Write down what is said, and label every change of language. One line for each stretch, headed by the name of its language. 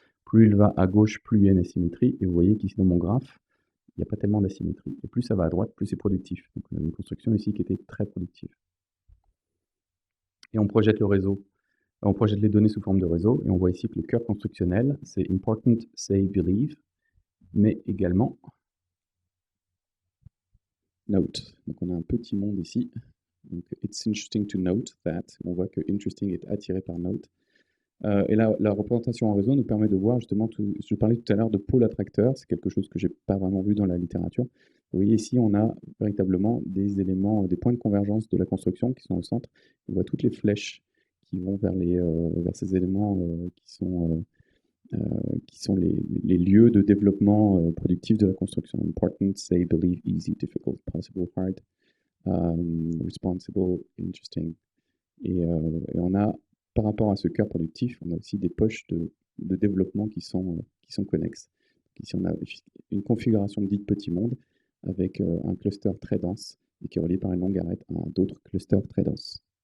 French: Plus il va à gauche, plus il y a une asymétrie. Et vous voyez qu'ici dans mon graphe, il n'y a pas tellement d'asymétrie. Et plus ça va à droite, plus c'est productif. Donc on a une construction ici qui était très productive. et on projette le réseau. On projette les données sous forme de réseau et on voit ici que le cœur constructionnel, c'est important, say, believe, mais également note. Donc on a un petit monde ici. Donc
English: it's interesting to note that.
French: On voit que interesting est attiré par note. Et la représentation en réseau nous permet de voir justement, je parlais tout à l'heure de pôle attracteur, c'est quelque chose que j'ai pas vraiment vu dans la littérature. Vous voyez ici, on a véritablement des éléments, des points de convergence de la construction qui sont au centre. On voit toutes les flèches qui vont vers ces éléments qui sont les lieux de développement productif de la construction.
English: Important, say, believe, easy, difficult, possible, hard, responsible, interesting.
French: Et on a, par rapport à ce cœur productif, on a aussi des poches de développement qui sont connexes. Donc ici, on a une configuration dite petit monde avec un cluster très dense et qui est relié par une longue arête à d'autres clusters très denses.